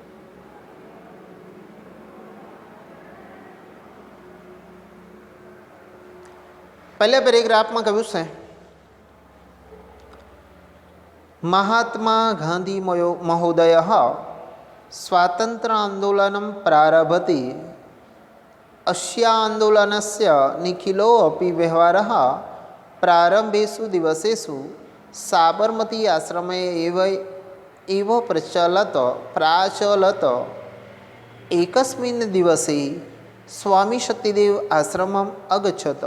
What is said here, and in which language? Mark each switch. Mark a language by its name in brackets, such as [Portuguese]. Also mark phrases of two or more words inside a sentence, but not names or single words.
[Gujarati] પહેલા પેરેગ્રાફમાં કહ્યું છે [Sanskrit] મહાત્મા ગાંધી મહોદય સ્વાતંત્ર્ય આંદોલન પ્રારભતે अस्यान्दोलनस्य निखिलोऽपि व्यवहारः प्रारम्भेषु दिवसेषु साबरमती आश्रमे एव प्राचलत. एकस्मिन् दिवसे स्वामी सत्यदेव आश्रमम् अगच्छत.